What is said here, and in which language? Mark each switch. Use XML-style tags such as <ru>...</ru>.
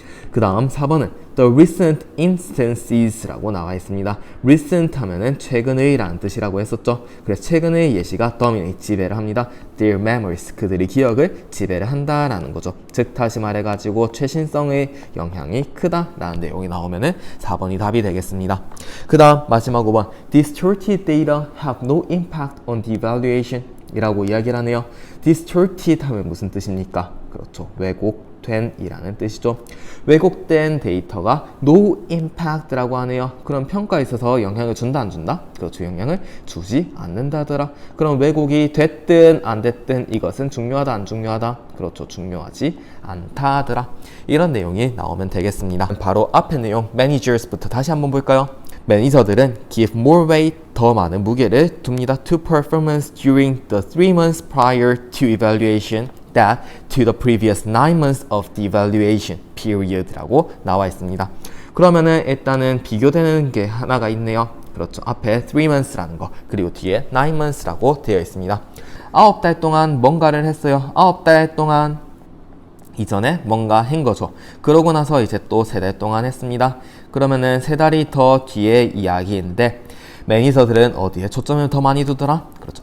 <ko>그 다음 4번은</ko> <en>The recent instances</en> <ko>라고 나와 있습니다. recent 하면은 최근의 라는 뜻이라고 했었죠. 그래서 최근의 예시가 dominate, 지배를 합니다. Their memories, 그들의 기억을 지배를 한다라는 거죠. 즉 다시 말해가지고 최신성의 영향이 크다 라는 내용이 나오면은 4번이 답이 되겠습니다. 그 다음 마지막 5번</ko> <en>Distorted data have no impact on the evaluation</en> <ko>이라고 이야기를 하네요. distorted 하면 무슨 뜻입니까? 그렇죠. 왜곡된 이라는 뜻이죠. 왜곡된 데이터가 no impact라고 하네요. 그럼 평가에 있어서 영향을 준다 안 준다? 그렇죠. 영향을 주지 않는다더라. 그럼 왜곡이 됐든 안 됐든 이것은 중요하다 안 중요하다? 그렇죠. 중요하지 않다더라. 이런 내용이 나오면 되겠습니다. 바로 앞에 내용 managers부터 다시 한번 볼까요? 매니저들은</ko> <en>give more weight,</en> <ko>더 많은 무게를 둡니다.</ko> <en>to performance during the 3 months prior to evaluation that to the previous 9 months of the evaluation period</en> <ko>라고 나와 있습니다. 그러면은 일단은 비교되는 게 하나가 있네요. 그렇죠. 앞에 3 months라는 거, 그리고 뒤에 9 months라고 되어 있습니다. 9달 동안 뭔가를 했어요. 9달 동안 이전에 뭔가 한 거죠. 그러고 나서 이제 또 3달 동안 했습니다. 그러면은 3달이 더 뒤에 이야기인데 매니저들은 어디에 초점을 더 많이 두더라? 그렇죠.</ko>